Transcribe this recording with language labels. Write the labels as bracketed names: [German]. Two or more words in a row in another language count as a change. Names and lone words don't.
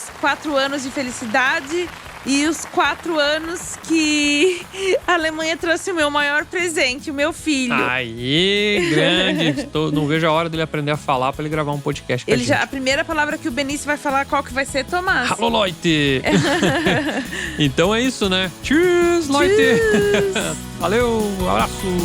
[Portuguese] 4 anos de felicidade e os 4 anos que a Alemanha trouxe o meu maior presente, o meu filho. Aí, grande. Não vejo a hora dele aprender a falar pra ele gravar um podcast com a gente. A primeira palavra que o Benício vai falar, qual que vai ser, Tomás? [German] Hallo, Leute! [Portuguese] Então é isso, né? [German] Tschüss, Leute! Tschüss. [Portuguese] Valeu, um abraço!